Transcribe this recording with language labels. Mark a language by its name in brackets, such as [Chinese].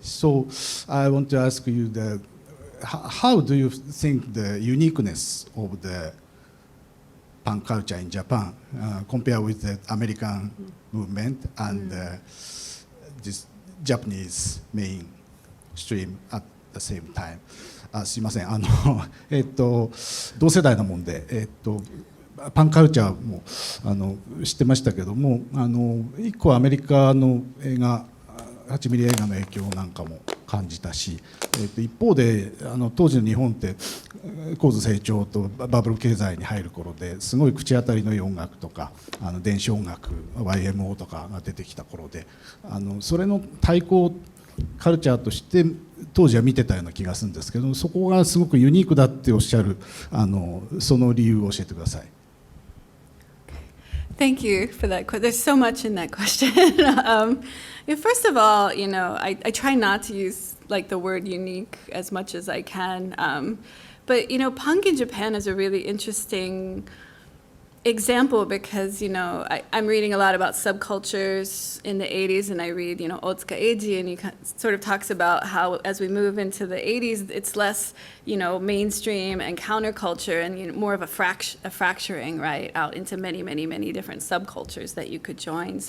[English] So I want to ask you how do you think the uniqueness of the punk culture in Japan compared with the American movement and this Japanese mainstream at the same time? [Japanese] すいません、同世代なもんで、パンカルチャーも知ってましたけども、一個アメリカの映画、8ミリ映画の影響なんかも感じたし、一方で当時の日本って高度成長とバブル経済に入る頃ですごい口当たりのいい音楽とか電子音楽 YMO とかが出てきた頃で、それの対抗カルチャーとして当時は見てたような気がするんですけど、そこがすごくユニークだっておっしゃるその理由を教えてください。 [English] Thank you for that. There's so much in that question. First of all, I try not to use like the word unique as much as I can. But punk in Japan is a really interesting example because I'm reading a lot about subcultures in the 80s, and I read Otsuka Eiji, and he sort of talks about how as we move into the 80s it's less mainstream and counterculture and more of a fracturing right out into many different subcultures that you could join.